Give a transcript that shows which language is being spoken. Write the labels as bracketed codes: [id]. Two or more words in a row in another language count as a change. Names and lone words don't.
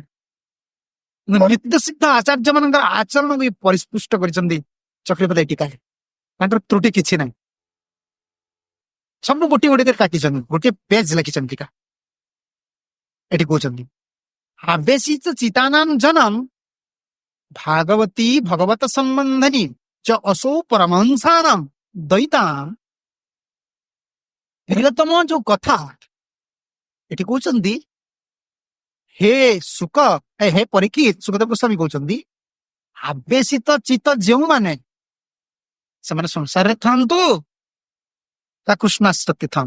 [or] ନିତ୍ୟ ସିଦ୍ଧ ଆଚାର୍ଯ୍ୟ ମାନଙ୍କର ଆଚରଣକୁ ପରିସ୍ପୃଷ୍ଟ କରିଛନ୍ତି ଚକ୍ରବର୍ତ୍ତୀ ଟୀକାରେ, ତାଙ୍କର ତ୍ରୁଟି କିଛି ନାହିଁ, ସବୁ ଗୋଟିଏ ଗୋଟିଏ କାଟିଛନ୍ତି, ଗୋଟିଏ ପେଜ ଲେଖିଛନ୍ତି ଟୀକା। ଏଠି କହୁଛନ୍ତି [sa] ଆବେଶିତ ଚିତାନାମ ଜନମ ଭାଗବତୀ ଭଗବତ ସମ୍ବନ୍ଧନୀ च असौ परमहंसानाम द्वैताम। [or] ପ୍ରିୟତମ ଯୋଉ କଥା ଏଠି କହୁଛନ୍ତି, ହେ ସୁକ, ହେ ପରୀକ୍ଷିତ, ସୁଖଦେବ ଗୋସ୍ୱାମୀ କହୁଛନ୍ତି ଆବେଶିତ ଚିତ ଯେଉଁମାନେ, ସେମାନେ ସଂସାରରେ ଥାନ୍ତୁ ତା କୃଷ୍ଣାସକ୍ତି ଥାନ୍ତୁ।